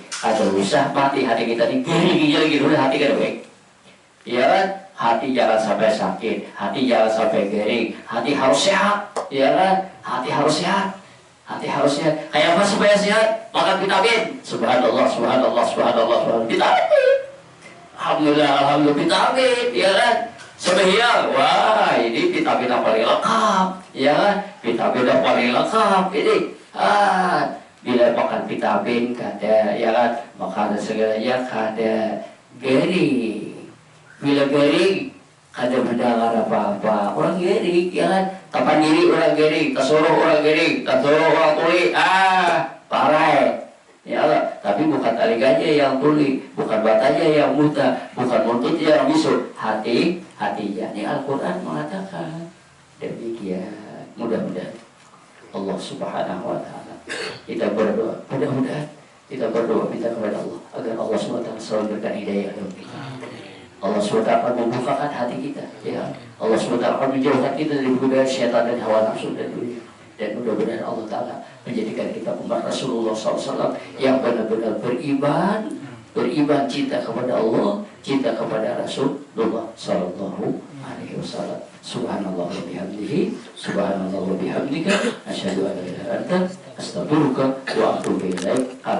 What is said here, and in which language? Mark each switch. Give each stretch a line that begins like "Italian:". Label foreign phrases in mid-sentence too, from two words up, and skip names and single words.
Indonesian: Ada usah mati hati kita ini, gini gitu, hati kan baik, ya kan? Hati jangan sampai sakit, hati jangan sampai kering, hati harus sehat, ya kan? Hati harus sehat, hati harus sehat. Kayak apa supaya sehat? Makan vitamin.
Arabic: سبحان الله، سبحان الله، سبحان الله، سبحان الله.
Indonesian: Vitamin. Alhamdulillah, alhamdulillah vitamin, ya kan? Sembahyang, wah ini vitamin yang paling lengkap, ya kan? Vitamin yang paling lengkap ini. Bila makan vitamin kada, ya kan?
Banjar: Makan segalanya kada gering. Bila gering, kada mendengar apa-apa. Orang gering, ya kan? Tapan diri orang gering, tersuruh orang gering, tersuruh orang tuli.
Indonesian: Parah. Ya Allah. Tapi bukan telingannya yang tuli, bukan matanya yang buta, bukan mulutnya yang bisu. Hatinya. Ini Al-Quran mengatakan demikian. Mudah-mudahan Allah
Arabic: سبحانه وتعالى.
Indonesian: Kita berdoa, mudah-mudahan kita berdoa minta kepada Allah agar Allah SWT selalu berikan hidayah kepada kita. Allah SWT akan membukakan hati kita, ya. Allah SWT akan menjauhkan kita dari godaan syaitan dan hawa nafsu dan dunia. Dan mudah-mudahan Allah Ta'ala menjadikan kita umat Rasulullah SAW yang benar-benar beriman cinta kepada Allah, cinta kepada Rasulullah
Arabic: صلى الله عليه وسلم. سبحان الله وبحمده، سبحان الله وبحمدك، أشهد أن لا إله إلا أنت، أستغفرك وأتوب إليك.